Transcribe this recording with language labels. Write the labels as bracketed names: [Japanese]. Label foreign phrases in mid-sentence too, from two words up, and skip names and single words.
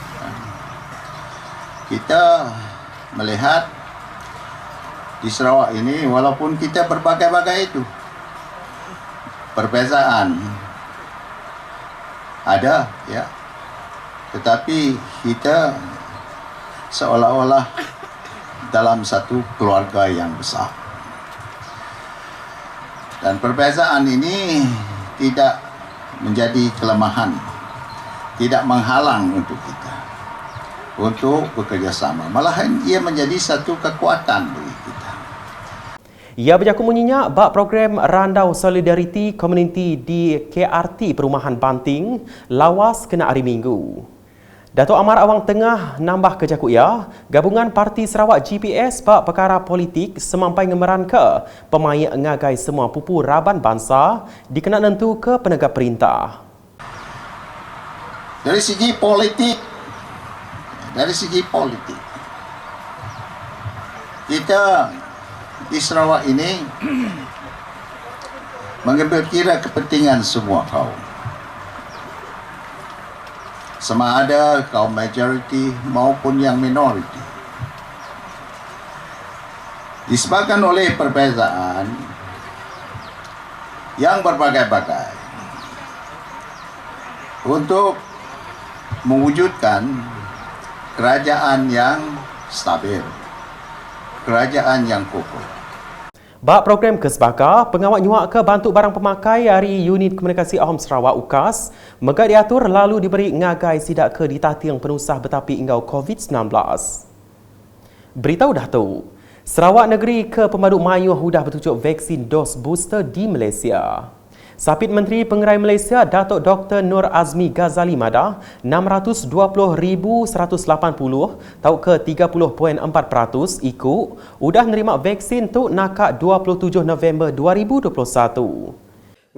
[Malay] Kita melihat di Sarawak ini, walaupun kita berbagai-bagai itu, perbezaan ada, ya, tetapi kita seolah-olah dalam satu keluarga yang besar. Dan perbezaan ini tidak menjadi kelemahan, tidak menghalang untuk kita untuk bekerjasama. Malahan ia menjadi satu kekuatan bagi kita. [Iban] Ia berjaku munyinya bak program Randau Solidarity Community di KRT Perumahan Banting lawas kena hari Minggu. Datuk Amar Awang Tengah nambah kejaku ia, gabungan Parti Sarawak GPS bak perkara politik semampai ngemeran ke pemain ngagai semua pupu raban bangsa dikena nentu ke penegak perintah. [Malay] Dari segi politik, kita di Sarawak ini mengambil kira kepentingan semua kaum, sama ada kaum majoriti maupun yang minoriti. Disebabkan oleh perbezaan yang berbagai-bagai untuk mewujudkan kerajaan yang stabil, kerajaan yang kokoh. [Iban] Bak program Kesbaka, pengawal nyuak ke bantu barang pemakai hari Unit Komunikasi Awam Sarawak UKAS, megak diatur lalu diberi ngagai sidak ke ditatiang penusah betapi ingau COVID-19. Beritahu dah tahu, Sarawak negeri ke pemaduk mayuh sudah bertujuk vaksin dos booster di Malaysia. Sapit Menteri Pengerai Malaysia Datuk Dr. Nur Azmi Ghazali madah 620,180 tau ke 30.4% ikut sudah menerima vaksin tu nakak 27 November 2021.